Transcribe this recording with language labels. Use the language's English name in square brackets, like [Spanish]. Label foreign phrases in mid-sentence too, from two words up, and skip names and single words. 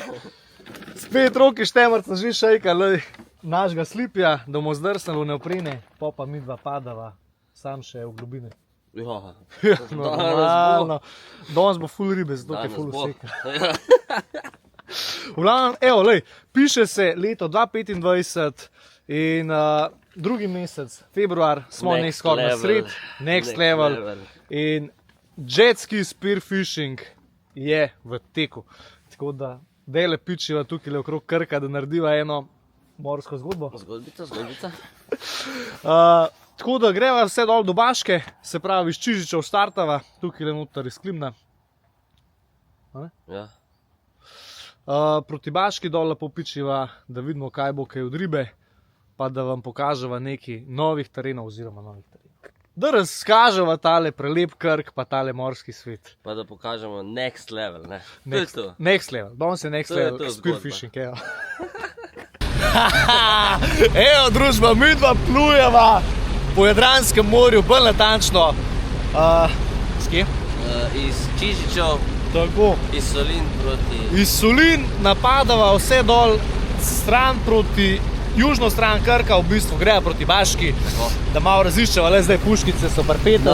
[Slovenian] Spet Roki Štemarc že šejkali našega slipja, da bomo zdrsnili v neoprene, pa mi dva padava, sam še v globine. Ja, normalno. Danes bo ful ribe, zato je ful vseka. V glavnem, evo, lej, piše se leto 2025 in drugi mesec, februar, smo nekaj skoraj na sred, [English] next level. [Slovenian] In [English] jetski spearfishing [Slovenian] je v teku. Tako da, dejle pičiva tukaj okrog Krka, da narediva eno morsko zgodbo. Zgodbica. Tako da greva vse dol do Baške, se pravi iz Čižičev startava, tukaj le noter iz Klimna. Ja. Proti Baški dol lepo pičiva, da vidimo kaj bo kaj od ribe, pa da vam pokaževa nekaj novih terenov oziroma novih terenov. Da razkaževa tale prelep Krk, pa tale morski svet. Pa da pokažemo [English] next level, [Slovenian] ne? To je to. [English] Next level, [Slovenian] danes je [English] next level, [Slovenian] to spearfishing, evo. Evo družba, mi dva plujeva po Jadranskem morju, bolj natančno. S kje? Iz Čižičev, Tako. iz Solin proti... Iz Solin napadava vse dol, stran proti, južno stran Krka, v bistvu greja proti Baški, da malo raziščeva, le zdaj puškice so parpete.